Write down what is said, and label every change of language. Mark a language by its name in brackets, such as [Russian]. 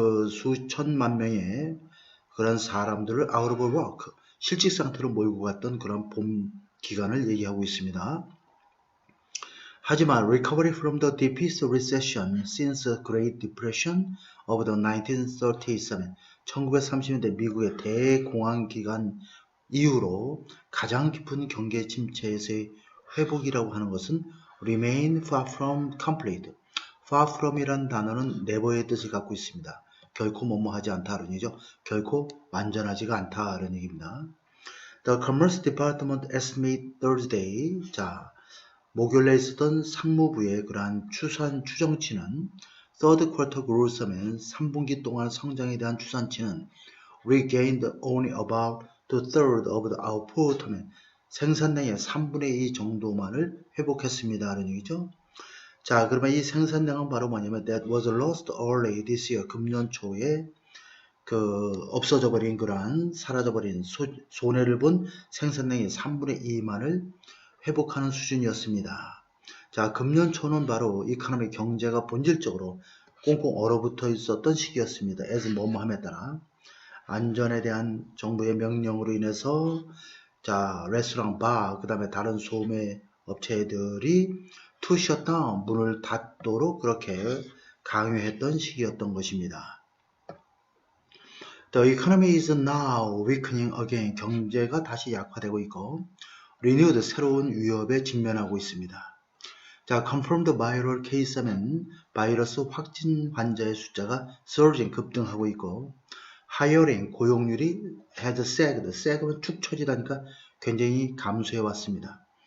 [Korean] 수천만 명의 그런 사람들을 [English] out of work [Korean] 실직 상태로 몰고 갔던 그런 봄 기간을 얘기하고 있습니다. [English] 하지만 recovery from the deepest recession since the Great Depression of the 1930s [Korean] 1930년대 미국의 대공황 기간 이후로 가장 깊은 경계 침체에서의 회복이라고 하는 것은 [English] remain far from complete. [Korean] far from이란 단어는 never의 뜻을 갖고 있습니다. 결코 뭐뭐하지 않다는 얘기죠. 결코 완전하지가 않다는 얘기입니다. [English] The Commerce Department estimate Thursday. [Korean] 자, 목요일에 있었던 상무부의 그러한 추정치는 [English] third quarter growth [Korean] 면 3분기 동안 성장에 대한 추산치는 [English] regained only about the third of the output [Korean] 하면 생산량의 3분의 2 정도만을 회복했습니다. 라는 얘기죠. 자, 그러면 이 생산량은 바로 뭐냐면 [English] that was lost early this year [Korean] 금년 초에 없어져 버린 그러한 사라져 버린 손해를 본 생산량의 3분의 2만을 회복하는 수준이었습니다. 자, 금년 초는 바로 이코노미 경제가 본질적으로 꽁꽁 얼어붙어 있었던 시기였습니다. as 뭐뭐함에 따라 안전에 대한 정부의 명령으로 인해서 자, 레스토랑, 바, 그 다음에 다른 소매 업체들이 [English] to shut down, [Korean] 문을 닫도록 그렇게 강요했던 시기였던 것입니다. [English] The economy is now weakening again. [Korean] 경제가 다시 약화되고 있고 renewed, 새로운 위협에 직면하고 있습니다. 자, [English] confirmed viral case [Korean] 하면 바이러스 확진 환자의 숫자가 surging, 급등하고 있고 hiring, 고용률이 [English] has sagged, [Korean] sagg면 축 처지다니까 굉장히 감소해 왔습니다.